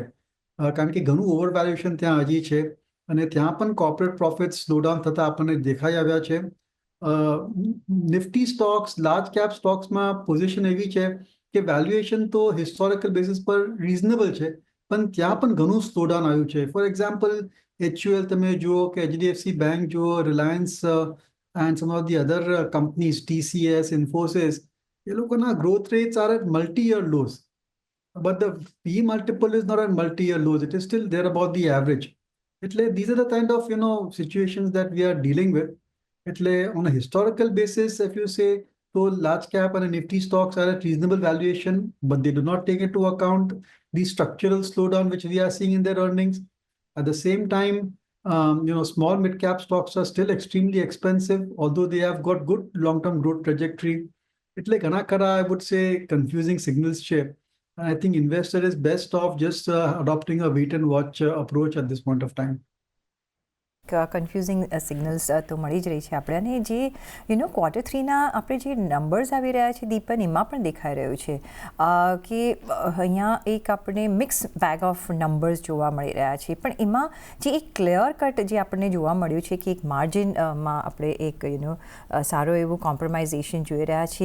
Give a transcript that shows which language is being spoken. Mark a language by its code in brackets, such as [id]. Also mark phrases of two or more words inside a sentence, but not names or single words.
[gu] કારણ કે ઘણું [en] over valuation [gu] ત્યાં હજી છે અને ત્યાં પણ [en] corporate profit slowdown [gu] થતાં આપણને દેખાઈ આવ્યા છે. [en] Nifty stocks, large cap [gu] સ્ટોક્સમાં પોઝિશન એવી છે કે વેલ્યુએશન તો [en] historical basis [gu] પર રિઝનેબલ છે, પણ ત્યાં પણ ઘણું સ્લોડાઉન આવ્યું છે. [en] for example HUL [gu] તમે જુઓ કે [en] HDFC બેંક જુઓ, રિલાયન્સ and some of the other companies, TCS, Infosys, [gu] એ લોકોના [en] growth rates are at multi-year lows. But the P multiple is not at multi-year lows. It is still there about the average. એટલે these are the kind of situations that we are dealing with. એટલે on a historical basis, if you say, so large cap and Nifty stocks are at reasonable valuation, but they do not take into account the structural slowdown which we are seeing in their earnings. At the same time, small mid-cap stocks are still extremely expensive, although they have got good long-term growth trajectory. [gu] એટલે ઘણા ખરા, [en] I would say, confusing signals છે. I think investor is best off just adopting a wait and watch approach at this point of time. confusing signals [gu] તો મળી જ રહી છે આપણે, અને જે ક્વાર્ટર 3ના આપણે જે નંબર્સ આવી રહ્યા છે દીપન, એમાં પણ દેખાઈ રહ્યું છે કે અહીંયા એક આપણે [en] mix bag of numbers [gu] જોવા મળી રહ્યા છે. પણ એમાં જે એક [en] clear cut [gu] જે આપણને જોવા મળ્યું છે કે એક માર્જિનમાં આપણે એક સારો એવું કોમ્પ્રોમાઇઝેશન જોઈ રહ્યા છીએ.